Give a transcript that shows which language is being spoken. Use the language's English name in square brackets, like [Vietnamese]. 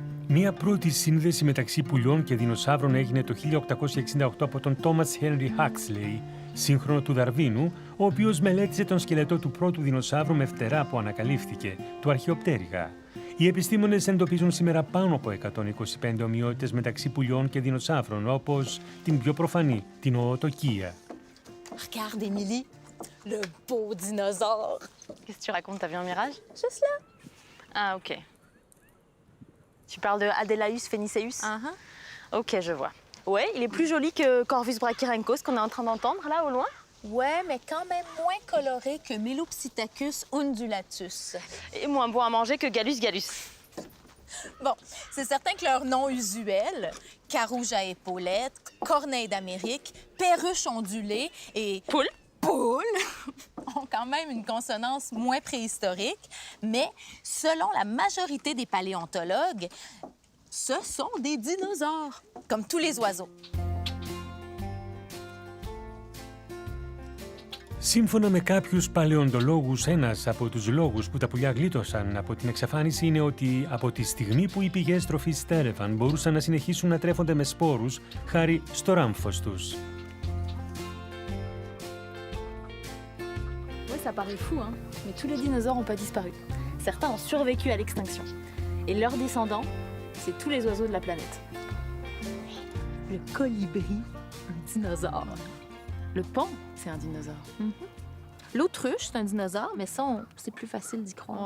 [Greek] Μία πρώτη σύνδεση μεταξύ πουλιών και δεινοσαύρων έγινε το 1868 από τον Thomas Henry Huxley, σύγχρονο του Δαρβίνου, ο οποίος μελέτησε τον σκελετό του πρώτου δεινοσαύρου με φτερά που ανακαλύφθηκε, του αρχαιοπτέρυγα. Οι επιστήμονες εντοπίζουν σήμερα πάνω από 125 ομοιότητες μεταξύ πουλιών και δεινοσαύρων, όπως την πιο προφανή, την οοτοκία. [French] Regarde, Emily, le beau dinosaure! Qu'est-ce que tu racontes? T'as vu un mirage? Juste là! Ah, ok. Tu parles de Adelaeus phoeniceus? Ok, je vois. Ouais, il est plus joli que Corvus brachyrhynchos qu'on est en train d'entendre là au loin. Ouais, mais quand même moins coloré que Melopsittacus undulatus. Et moins bon à manger que Gallus gallus. Bon, c'est certain que leur nom usuel, carouge à épaulettes, corneille d'Amérique, perruche ondulée et... Poule. Poule ont quand même une consonance moins préhistorique, mais selon la majorité des paléontologues, ce sont des dinosaures, comme tous les oiseaux. [Greek] Σύμφωνα με κάποιους παλαιοντολόγους, ένας από τους λόγους που τα πουλιά γλίτωσαν από την εξαφάνιση είναι ότι από τη στιγμή που οι πηγές τροφής στέρευαν μπορούσαν να συνεχίσουν να τρέφονται με σπόρους χάρη στο ράμφος τους. [French] Ça paraît fou, hein, mais tous les dinosaures n'ont pas disparu. Certains ont survécu à l'extinction. Et leurs descendants, c'est tous les oiseaux de la planète. Le colibri, un dinosaure. Le paon, c'est un dinosaure. L'autruche, c'est un dinosaure, mais ça, c'est plus facile d'y croire.